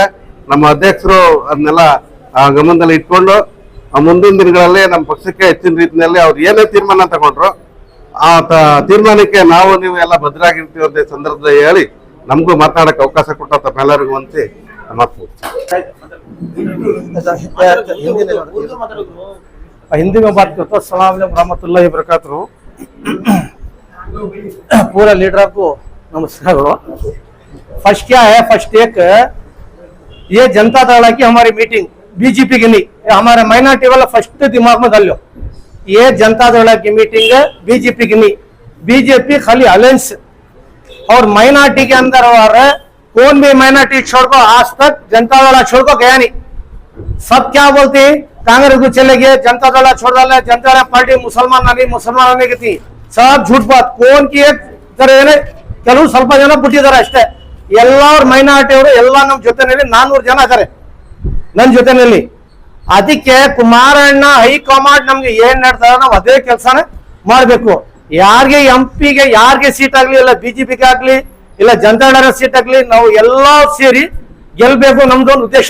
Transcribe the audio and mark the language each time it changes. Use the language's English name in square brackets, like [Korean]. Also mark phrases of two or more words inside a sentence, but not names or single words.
[Kannada] ನಮ್ಮ ಅಧ್ಯಕ್ಷರು ಅದನ್ನೆಲ್ಲ ಗಮನದಲ್ಲಿ ಇಟ್ಕೊಂಡು ಮುಂದಿನ ದಿನಗಳಲ್ಲಿ ನಮ್ಮ ಪಕ್ಷಕ್ಕೆ ಹೆಚ್ಚಿನ ರೀತಿಯಲ್ಲಿ ಅವ್ರು ಏನೇ ತೀರ್ಮಾನ ತಗೊಂಡ್ರು ಆ ತೀರ್ಮಾನಕ್ಕೆ ನಾವು ನೀವು ಎಲ್ಲ ಭದ್ರಾಗಿರ್ತೀವಿ ಅಂತ ಸಂದರ್ಭದಲ್ಲಿ ಹೇಳಿ ನಮಗೂ ಮಾತನಾಡಕ್ಕೆ ಅವಕಾಶ ಕೊಟ್ಟ ತಮ್ಮೆಲ್ಲರಿಗೂ ವಂದಿಸಿ ಮಾತು. [Hindi] हिंदी में बात करता हूँ। [Arabic] السلام عليكم رحمة الله و بركاته. [Hindi] पूरा लीडर को नमस्कार। फर्स्ट क्या है, फर्स्ट एक ये जनता दल की हमारी मीटिंग बीजेपी की नहीं, हमारे माइनॉरिटी वाला फर्स्ट दिमाग में डाल लो। ये जनता दल की मीटिंग बीजेपी की नहीं, बीजेपी खाली अलायंस और माइनॉरिटी के अंदर और कौन भी माइनॉरिटी छोड़ को आज तक जनता दल छोड़ को गया नहीं। सब क्या बोलते कांग्रेस को चले गए, जनता दल छोड़ डाले, जनता दल पार्टी मुसलमान नहीं की थी। सब झूठ बात। कौन की [Kannada] ಕೆಲವು ಸ್ವಲ್ಪ ಜನ ಬಿಟ್ಟಿದ್ದಾರೆ ಅಷ್ಟೇ. ಎಲ್ಲರ ಮೈನಾರಿಟಿ ಅವರು ಎಲ್ಲ ನಮ್ಮ ಜೊತೆನಲ್ಲಿ 400 ಜನ ಇದ್ದಾರೆ ನನ್ನ ಜೊತೆನಲ್ಲಿ. ಅದಕ್ಕೆ ಕುಮಾರಣ್ಣ ಹೈಕಮಾಂಡ್ ನಮ್ಗೆ ಏನ್ ಹೇಳ್ತಾರೆ ನಾವು ಅದೇ ಕೆಲಸನೇ ಮಾಡ್ಬೇಕು. ಯಾರಿಗೆ MP ಗೆ ಯಾರಿಗೆ ಸೀಟ್ ಆಗ್ಲಿ, ಇಲ್ಲ BJP ಆಗ್ಲಿ, ಇಲ್ಲ ಜನತಾ ದಳ ಸೀಟ್ ಆಗ್ಲಿ, ನಾವು ಎಲ್ಲಾ ಸೇರಿ ಗೆಲ್ಬೇಕು, ನಮ್ದೊಂದು ಉದ್ದೇಶ.